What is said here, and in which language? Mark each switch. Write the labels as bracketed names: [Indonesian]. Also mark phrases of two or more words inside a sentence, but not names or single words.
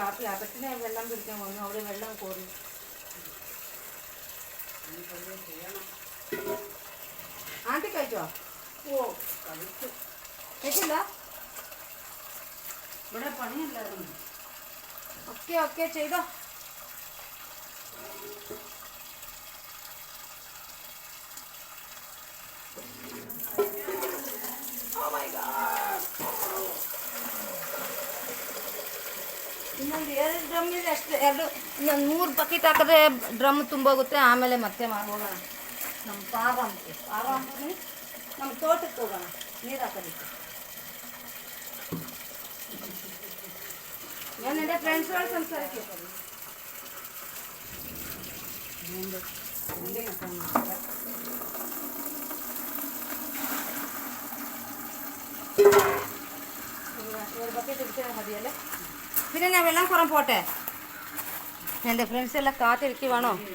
[Malayalam] ആപ്പി അകത്തിന് വെള്ളം പിടിക്കാൻ വന്നു, അവിടെ വെള്ളം കോറി. ആൻറ്റി കഴിച്ചോ? ഓ, കഴിച്ചു. കഴിച്ചില്ല? ഇവിടെ പണിയല്ലായിരുന്നു. ഓക്കെ ചെയ്തോ. [Kannada] ಇನ್ನೊಂದು 2 ಡ್ರಮ್ಮಿದೆ ಅಷ್ಟೇ. ಇನ್ನೊಂದು 3 ಬಕೆಟ್ ಹಾಕಿದ್ರೆ ಡ್ರಮ್ ತುಂಬೋಗುತ್ತೆ. ಆಮೇಲೆ ಮತ್ತೆ ಹೋಗೋಣ ನಮ್ಮ ಪಾರಂಗೆ ನಮ್ಮ ತೋಟಕ್ಕೆ ಹೋಗೋಣ ನೀರು ಹಾಕೋದಕ್ಕೆ. ಏನಿದೆ ಫ್ರೆಂಡ್ಸ್ ಗಳು ಸಂಸಾರಕ್ಕೆ [Malayalam] ഒരു ബക്കറ്റ് എടുത്താൽ മതിയല്ലേ? പിന്നെ ഞാൻ വെള്ളം കുറം പോട്ടെ. എൻ്റെ ഫ്രണ്ട്സ് എല്ലാം കാത്തിരിക്കുവാണോ?